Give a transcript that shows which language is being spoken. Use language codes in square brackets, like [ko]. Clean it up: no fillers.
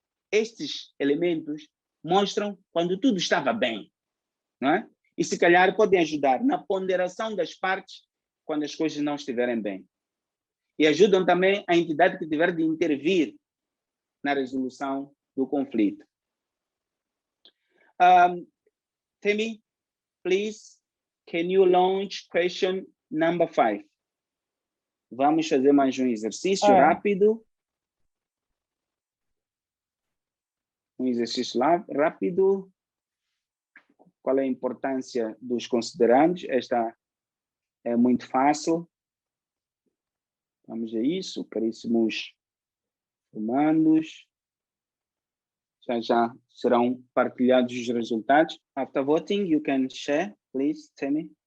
[pt] Estes elementos mostram quando tudo estava bem, não é? E se calhar podem ajudar na ponderação das partes quando as coisas não estiverem bem. E ajudam também a entidade que tiver de intervir na resolução do conflito. [en] Temi, please, can you launch question number 5? [pt] Vamos fazer mais um exercício rápido. Um exercício rápido. Qual é a importância dos considerandos? Esta é muito fácil. Vamos a isso, caríssimos comandos. Já serão partilhados os resultados. [en] After voting, you can share, please, Temi.